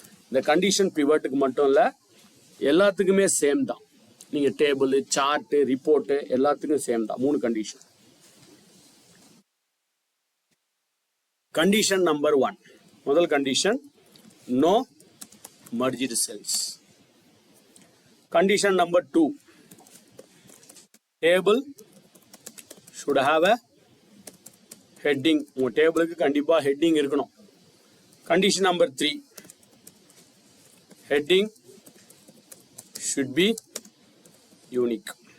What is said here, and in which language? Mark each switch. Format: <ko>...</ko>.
<ta>இந்த கண்டிஷன் பிவட்டுக்கு மட்டும் இல்லை, எல்லாத்துக்குமே சேம் தான். நீங்கள் டேபிள், சார்ட்டு, ரிப்போர்ட்டு எல்லாத்துக்கும் சேம் தான். 3 கண்டிஷன். கண்டிஷன் நம்பர் 1, முதல் condition,</ta> <en>No merged cells. Condition number 2, table should have a heading.</en> <ta>உங்க டேபிளுக்கு கண்டிப்பா ஹெட்டிங் இருக்கணும்.</ta> <en>Condition number 3, heading should be unique.</en>